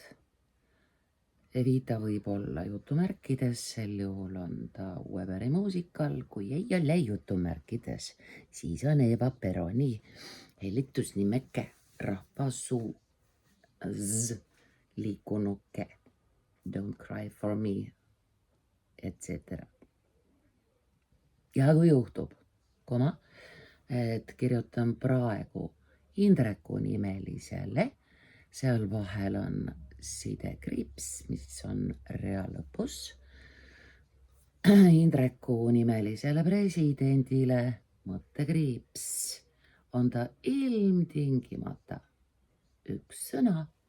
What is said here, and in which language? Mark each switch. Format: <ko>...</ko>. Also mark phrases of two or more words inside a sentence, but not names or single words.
<et>Evita võib olla jutumärkides, sel juhul on ta Weberi muusikal, kui ei ole jutumärkides, siis on Eva Peroni hellitusnimeke, rahvasuu liikunuke,</et> <en>don't cry for me, etc.</en> <et>Ja kui juhtub, et kirjutan praegu Indreku nimelisele, seal vahel on sidekriips, mis on rea lõpus. Indreku nimelisele presidendile mõttekriips on ta ilmtingimata üks sõna.</et>